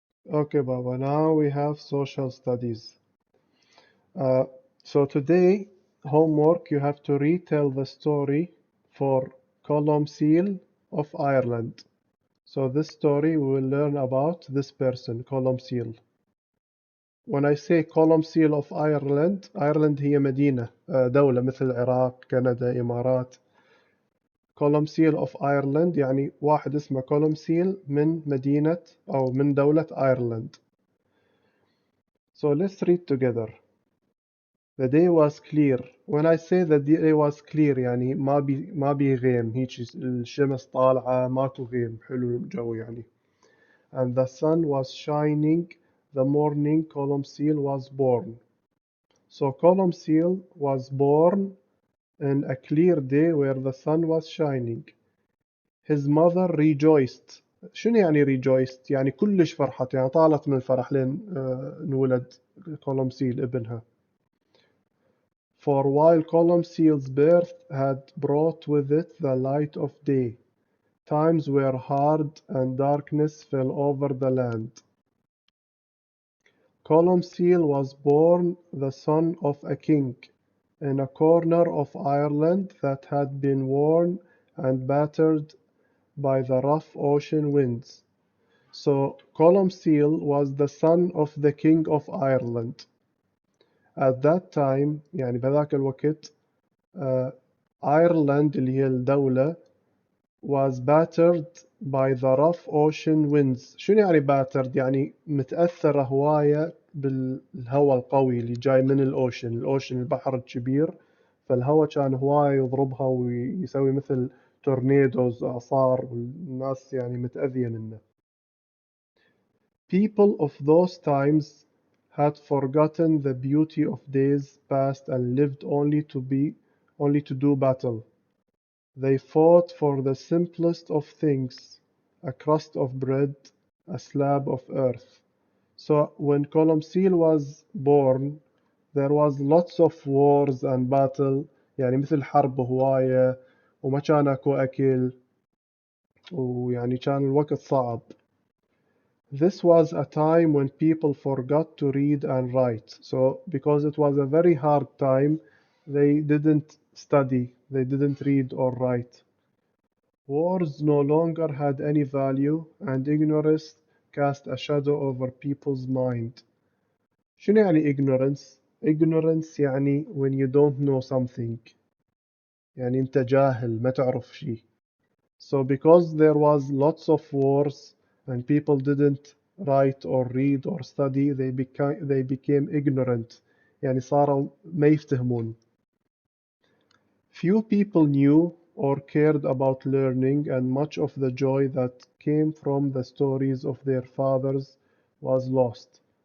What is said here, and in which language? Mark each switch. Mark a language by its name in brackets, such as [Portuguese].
[English] Okay, Baba, now we have social studies. Uh, so today, homework, you have to retell the story for Columcille of Ireland. So this story, we will learn about this person, Columcille. When I say Columcille of Ireland, Ireland [Arabic] هي مدينة دولة مثل العراق، كندا، إمارات. Columcille of Ireland يعني واحد اسمه Columcille من مدينة أو من دولة Ireland. [English] So let's read together. The day was clear. When I say the day was clear [Arabic] يعني ما بي غيم، هيك الشمس طالعة ماكو غيم، حلو الجو يعني. [English] And the sun was shining. The morning Columcille was born. So Columcille was born in a clear day where the sun was shining. His mother rejoiced. [Arabic] شنو يعني rejoiced؟ يعني كلش فرحت، يعني طالت من الفرح لين انولد Columcille ابنها. [English] For while Columcille's birth had brought with it the light of day, times were hard and darkness fell over the land. Columcille was born the son of a king, in a corner of Ireland that had been worn and battered by the rough ocean winds. So Columcille was the son of the king of Ireland. At that time [Arabic] يعني بذاك الوقت [English] Ireland [Arabic] اللي هي الدولة [English] was battered by the rough ocean winds. [Arabic] شنو يعني battered؟ يعني متأثرة هواية بالهواء القوي اللي جاي من الأوشن البحر الكبير، فالهواء كان هواية يضربها ويسوي مثل تورنيدوز إعصار، والناس يعني متأذية منه. [English] People of those times had forgotten the beauty of days past and lived only to do battle. They fought for the simplest of things, a crust of bread, a slab of earth. So when Columcille was born, there was lots of wars and battle، [Arabic] يعني مثل حرب هواية، وما كان اكو أكل، ويعني كان الوقت صعب. [English] This was a time when people forgot to read and write. So because it was a very hard time, they didn't study, they didn't read or write. Words no longer had any value, and ignorance cast a shadow over people's mind. [Arabic] شنو يعني ignorance؟ Ignorance يعني [English] when you don't know something، [Arabic] يعني أنت جاهل ما تعرف شيء. [English] So because there was lots of wars and people didn't write or read or study, they became ignorant، [Arabic] يعني صاروا ما يفتهمون. [English] Few people knew or cared about learning, and much of the joy that came from the stories of their fathers was lost.